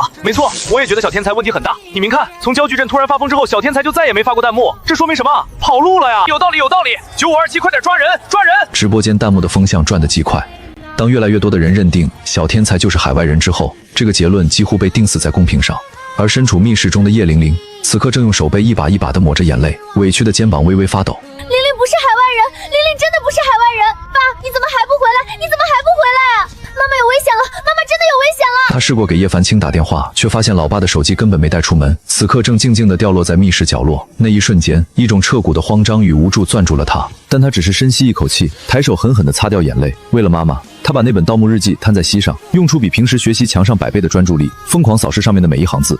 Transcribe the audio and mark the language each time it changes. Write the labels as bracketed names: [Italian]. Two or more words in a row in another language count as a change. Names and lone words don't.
[Chinese] 沒錯，我也覺得小天才問題很大。你們看，從焦菊鎮突然發瘋之後，小天才就再也沒發過彈幕，這說明什麼？跑路了呀！有道理，有道理。9527，快點抓人，抓人！直播間彈幕的風向轉得極快，當越來越多的人認定小天才就是海外人之後，這個結論幾乎被釘死在公屏上。而身處密室中的葉玲玲，此刻正用手背一把一把地抹着眼淚，委屈的肩膀微微發抖。玲玲不是海外人，玲玲真的不是海外人。爸，你怎麼還不回來？你怎麼還不回來啊？媽媽有危險了！媽媽真的有危險了！他試過給葉凡清打電話，卻發現老爸的手機根本沒帶出門，此刻正靜靜地掉落在密室角落。那一瞬間，一種徹骨的慌張與無助攥住了他，但他只是深吸一口氣，抬手狠狠地擦掉眼淚。為了媽媽，他把那本盜墓日記攤在膝上，用出比平時學習強上100倍的專注力，瘋狂掃視上面的每一行字。